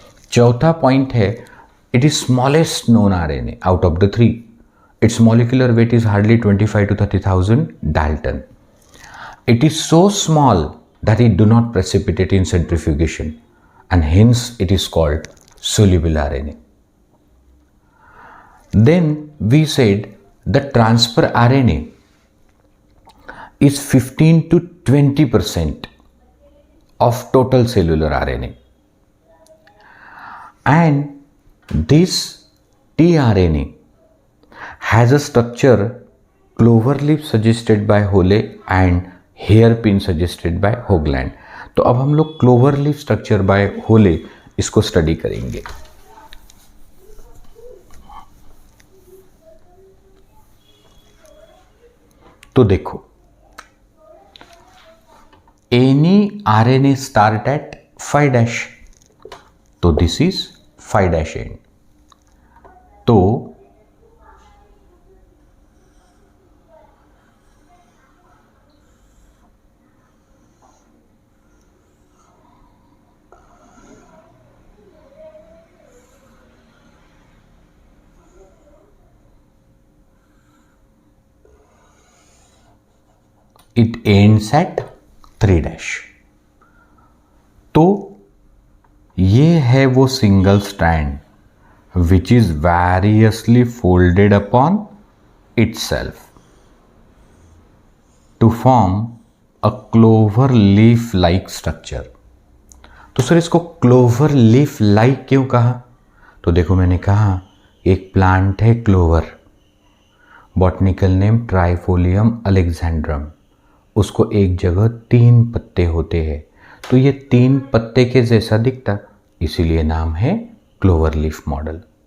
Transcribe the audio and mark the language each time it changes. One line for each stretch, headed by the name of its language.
Hindi: चौथा पॉइंट है
English: It is smallest known RNA out of the 3। Its molecular weight is hardly 25 to 30,000 Dalton। It is so small that it do not precipitate in centrifugation and hence it is called soluble RNA। Then we said the transfer RNA is 15 to 20% of total cellular RNA, and this tRNA has a structure clover leaf suggested by Holle and hairpin suggested by Hoagland।
Hindi: तो अब हम लोग clover leaf structure bye होले इसको study करेंगे। तो देखो
English: Any RNA start at 5', तो this is 5' end. तो it ends at 3'।
Hindi: तो ये है वो
English: Single strand which is variously folded upon itself to form a clover leaf like structure।
Hindi: तो सर इसको क्लोवर लीफ लाइक क्यों कहा? तो देखो मैंने कहा एक प्लांट है क्लोवर, बॉटनिकल नेम ट्राइफोलियम अलेक्जेंड्रम, उसको एक जगह 3 पत्ते होते हैं, तो ये 3 पत्ते के जैसा दिखता, इसीलिए नाम है क्लोवर लीफ मॉडल।